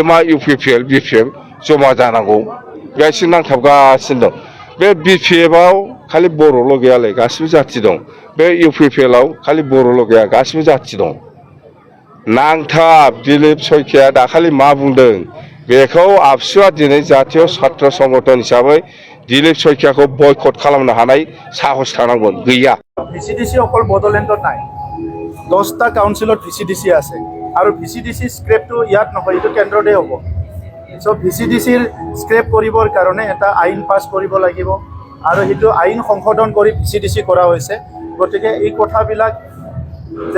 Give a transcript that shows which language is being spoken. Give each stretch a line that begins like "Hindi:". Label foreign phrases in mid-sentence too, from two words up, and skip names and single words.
Bodo: मा इउपिपिएल बिपिएफ जमा जानांगौ बेहायसो नांथाबगासिनो दं बे बिपिएफआव खालि बर'ल' गैयालै गासिबो जाथि दं बे इउपिपिएलआव खालि बर'ल' गैया गासिबो जाथि दं नांथाब दिलीप सयखिया दाखालि मा बुंदों बेखौ आबसुआ दिनै जातीय छात्र संगठन हिसाबै दिलीप शइकियाखौ बयकट खालामनो हानाय साहस थानांगोन गैया
Assamese: ভিচিডিচি অকল বড়োলেণ্ডত নাই 10টা কাউন্সিলত ভিচিডিচি আছে আৰু ভিচিডিচি স্ক্ৰেপটো ইয়াত নহয় এইটো কেন্দ্ৰতে হ'ব সো ভিচিডিচিৰ স্ক্ৰেপ কৰিবৰ কাৰণে এটা আইন পাছ কৰিব লাগিব আৰু সেইটো আইন সংশোধন কৰি ভিচিডিচি কৰা হৈছে গতিকে এই কথাবিলাক যে